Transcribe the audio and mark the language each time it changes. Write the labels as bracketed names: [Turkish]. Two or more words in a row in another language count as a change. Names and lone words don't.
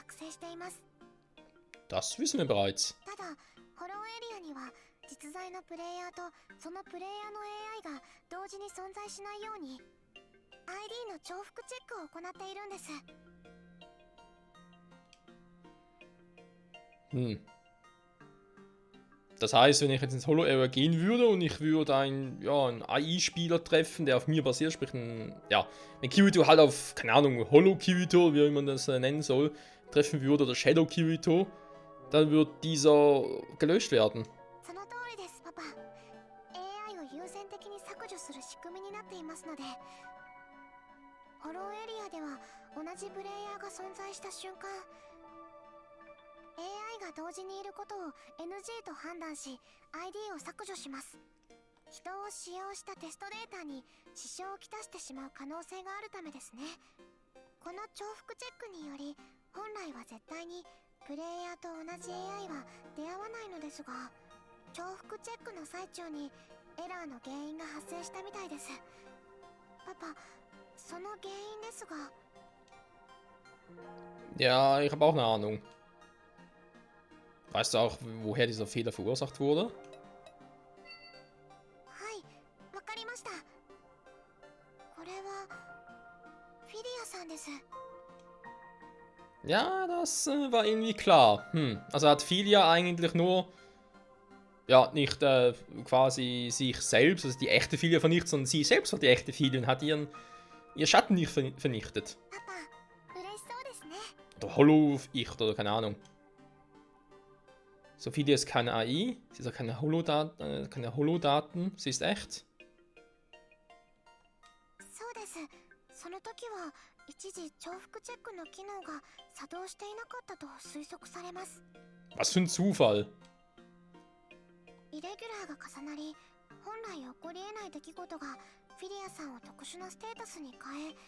[Japanese] しています。 [German] Das wissen wir bereits. [Japanese] ただホローエリアには実在のプレイヤーとそのプレイヤーの AI が同時に存在しないように ID の重複チェックを行っているんです。 [German] Das heißt, wenn ich jetzt ins Holo-Area gehen würde und ich würde einen AI-Spieler treffen, der auf mir basiert, sprich wenn Kirito halt auf, keine Ahnung, Holo-Kirito, wie man das nennen soll, treffen würde, oder Shadow-Kirito, dann wird dieser gelöscht werden. [Japanese] その通りです、パパ。 AI を優先的に削除する仕組みになっていますので、ホローエリアでは同じプレイヤーが存在した瞬間、 AI が同時にいることを NG と判断し ID を削除します。人を使用したテストデータに支障をきたしてしまう可能性があるためですね。この重複チェックにより本来は絶対にプレイヤーと同じ AI は出会わないのですが、重複チェックの最中にエラーの原因が発生したみたいです。パパ、その原因ですが。 [German] Ja, ich habe auch eine Ahnung. Weißt du auch, woher dieser Fehler verursacht wurde? [Japanese] はい、わかりました。これはフィリアさんです。 [German] Ja, das war irgendwie klar. Also hat Filia eigentlich nur, nicht quasi sich selbst, also die echte Filia vernichtet, sondern sie selbst war die echte Filia und hat ihr Schatten nicht vernichtet. [Japanese] パパ、嬉しそうですね。 [German] Oder Holo-Ich oder keine Ahnung. Sophia ist keine AI, sie ist auch keine Holodaten, sie ist echt. [Japanese] そうです。その時は一時重複チェックの機能が作動していなかったと推測されます。 [German] Was für ein Zufall. [Japanese] イレギュラーが重なり、本来起こり得ない出来事がフィリアさんを特殊なステータスに変え。